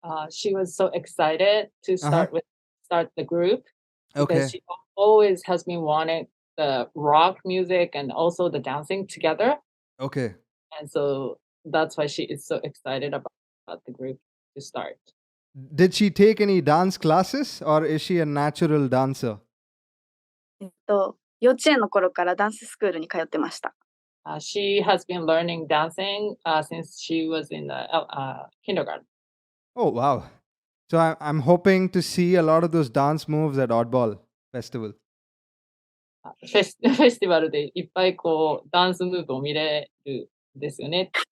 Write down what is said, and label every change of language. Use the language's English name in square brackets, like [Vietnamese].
[English] She was so excited to Uh-huh. start the group because Okay. she always has been wanting the rock music and also the dancing together. Okay. And so that's why she is so excited about the group to start. Did she take any dance classes, or is she a natural dancer? [Japanese] 幼稚園の頃からダンススクールに通ってました。 [English] She has been learning dancing since she was in the kindergarten. Oh, wow. So I'm hoping to see a lot of those dance moves at Oddball Festival. [Japanese] フェスティバルでいっぱいこうダンスムーブを見れるんですよね。